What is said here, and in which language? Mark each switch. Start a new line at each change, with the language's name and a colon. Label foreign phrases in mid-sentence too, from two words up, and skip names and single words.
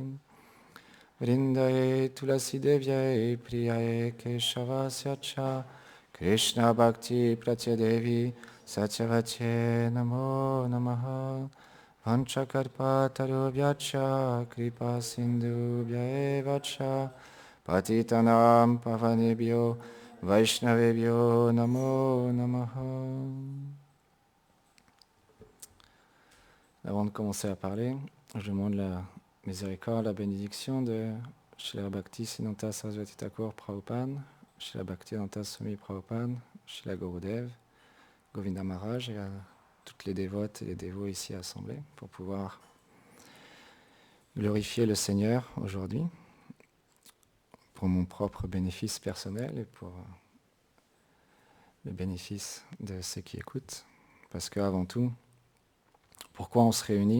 Sanskrit: वृन्दायै तुलसी देव्यै प्रियायै केशवस्य च, कृष्ण भक्ति प्रत्यदेवि सत्यवते नमो नमः. वाञ्छाकल्पतरुभ्यश्च कृपा सिन्धुभ्य एव च पतितानां पावनेभ्यो वैष्णवेभ्यो नमो नमः.
French: Avant de commencer à parler, je demande la miséricorde, la bénédiction de Srila Bhakti Siddhanta Saraswati Thakur Prabhupada, Srila Bhaktivedanta Swami Prabhupada, Srila Gurudev, Govinda Maharaj et à toutes les dévotes et les dévots ici assemblés pour pouvoir glorifier le Seigneur aujourd'hui pour mon propre bénéfice personnel et pour le bénéfice de ceux qui écoutent. Parce qu'avant tout, pourquoi on se réunit?